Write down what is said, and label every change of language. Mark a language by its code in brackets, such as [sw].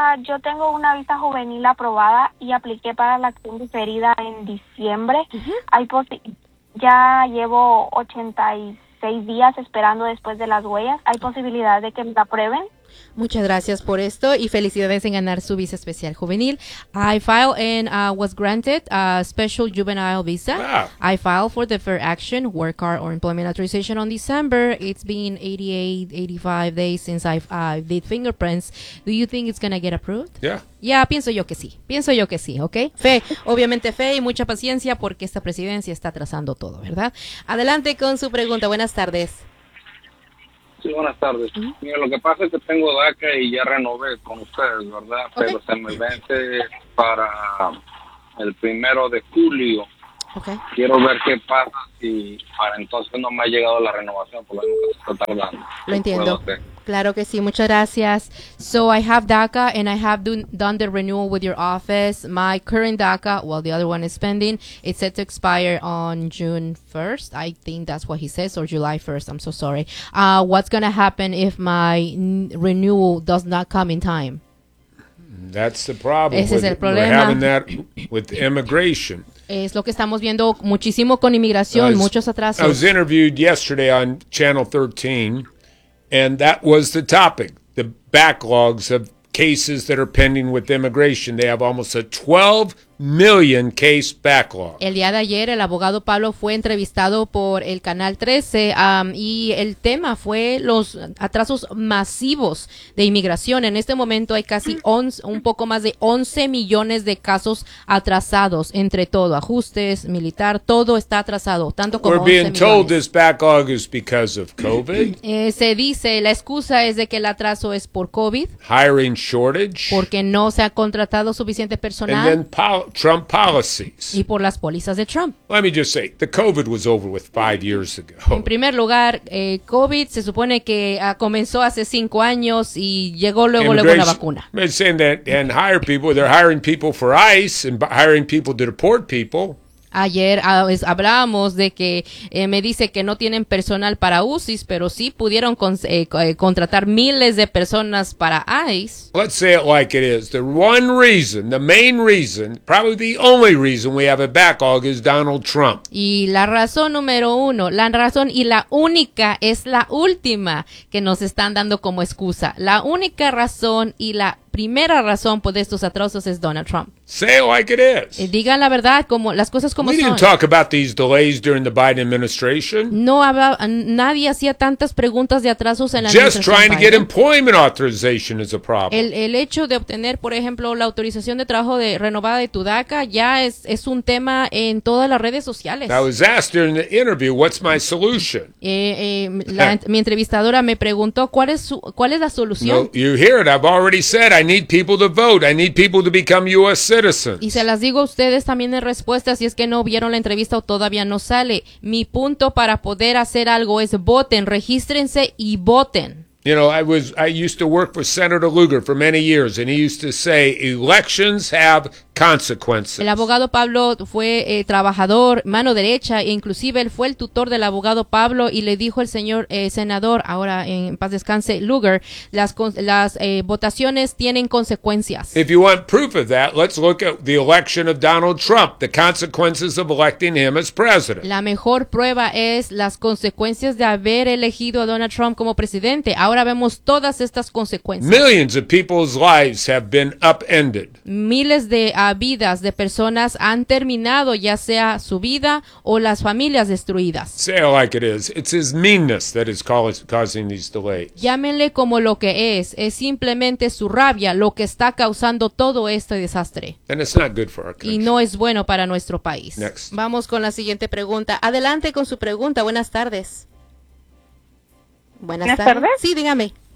[es] Yo tengo una visa juvenil aprobada y apliqué para la acción diferida en diciembre. Uh-huh. Ya llevo 86 días esperando después de las huellas. ¿Hay posibilidad de que me la aprueben? Muchas gracias por esto y felicidades en ganar su visa especial juvenil. [en] I filed and was granted a special juvenile visa. Wow. I filed for deferred action, work card or employment authorization on December. It's been 85 days since I did fingerprints. Do you think it's going to get approved? Yeah, [es] pienso yo que sí. Pienso yo que sí, ¿okay? Fe, obviamente fe y mucha paciencia porque esta presidencia está atrasando todo, ¿verdad? Adelante con su pregunta. Buenas tardes. Sí, buenas tardes. Uh-huh. Mira, lo que pasa es que tengo DACA y ya renové con ustedes, ¿verdad? Okay. Pero se me vence para el primero de julio. Okay. Quiero ver qué pasa si para entonces no me ha llegado la renovación, por lo menos se está tardando. Lo entiendo. Claro que sí, muchas gracias. [en] So I have DACA and I have done the renewal with your office. My current DACA, well, the other one is pending. It's set to expire on June 1st. I think that's what he says, or July 1st. I'm so sorry. What's going to happen if my renewal does not come in time? That's the problem. [es] Ese es el problema. [en] We're having that with immigration. [es] Es lo que estamos viendo muchísimo con inmigración, muchos atrasos. [en] I was interviewed yesterday on Channel 13. And that was the topic, the backlogs of cases that are pending with immigration. They have almost a 12 million case backlog. [es] El día de ayer, el abogado Pablo fue entrevistado por el Canal 13 y el tema fue los atrasos masivos de inmigración. En este momento hay casi un poco más de 11 millones de casos atrasados entre todo, ajustes, militar, todo está atrasado, tanto como 11 millones. [en] We're being told this backlog is because of COVID. [es] Se dice, la excusa es de que el atraso es por COVID. [en] Hiring shortage. [es] Porque no se ha contratado suficiente personal. [en] And then Trump policies. [es] Y por las pólizas de Trump. [en] Let me just say, the COVID was over with 5 years ago. [es] En primer lugar, COVID se supone que comenzó hace 5 años y llegó luego la vacuna. [en] They're saying that and hire people. They're hiring people for ICE and hiring people to deport people. [es] Ayer hablábamos de que me dice que no tienen personal para UCIs, pero sí pudieron contratar miles de personas para ICE. [en] Let's say it like it is. The one reason, the main reason, probably the only reason we have a backlog is Donald Trump. [es] Y la razón número uno, la razón y la única es la última que nos están dando como excusa. La única razón y la primera razón por estos atrasos es Donald Trump. [en] Say it like it is. [es] Diga la verdad, como las cosas como son. [en] didn't talk about these delays during the Biden administration. [es] No hablaba, nadie hacía tantas preguntas de atrasos en la administración. [en] Just trying to get employment authorization is a problem. [es] El hecho de obtener, por ejemplo, la autorización de trabajo de renovada de tu DACA ya es un tema en todas las redes sociales. [en] I was asked during the interview, what's my solution? [es] mi entrevistadora me preguntó cuál es la solución. [en] No, you hear it. I've already said I need people to vote. I need people to become U.S. citizens. [es] Y se las digo a ustedes también en respuesta, si es que no vieron la entrevista o todavía no sale. Mi punto para poder hacer algo es voten, regístrense y voten. [en] You know, I used to work for Senator Lugar for many years, and he used to say, elections have consequences. [es] El abogado Pablo fue trabajador, mano derecha, e inclusive él fue el tutor del abogado Pablo, y le dijo el señor senador, ahora en paz descanse, Lugar, las votaciones tienen consecuencias. [en] If you want proof of that, let's look at the election of Donald Trump, the consequences of electing him as president. [es] La mejor prueba es las consecuencias de haber elegido a Donald Trump como presidente. Ahora vemos todas estas consecuencias. [en] Millions of people's lives have been upended. [es] Miles de vidas de personas han terminado, ya sea su vida o las familias destruidas. [en] Say it like it is. It's his meanness that is causing these delays. [es] Llámenle como lo que es simplemente su rabia lo que está causando todo este desastre. [en] And it's not good for our country. [es] Y no es bueno para nuestro país. [en] Next. [es] Vamos con la siguiente pregunta. Adelante con su pregunta. Buenas tardes. Buenas tardes. Sí, dígame.